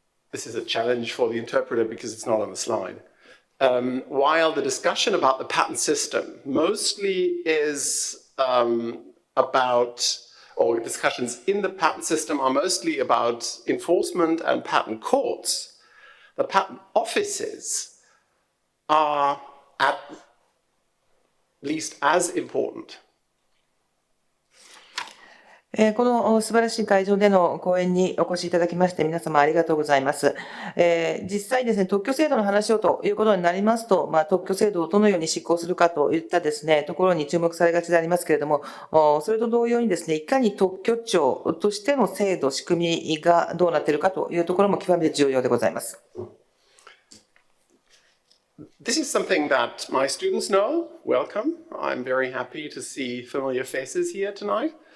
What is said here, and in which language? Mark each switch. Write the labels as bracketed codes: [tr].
[en] this is a challenge for the interpreter because it's not on the slide, while the discussion about the patent system mostly is about, or discussions in the patent system are mostly about enforcement and patent courts, the patent offices are at least as important. [ja] この素晴らしい会場での講演にお越しいただきまして皆様ありがとうございます。実際ですね、特許制度の話をということになりますと、特許制度をどのように執行するかといったですね、ところに注目されがちでありますけれども、それと同様にですね、いかに特許庁としての制度、仕組みがどうなっているかというところも極めて重要でございます。 [en] This is something that my students know. Welcome. I'm very happy to see familiar faces here tonight.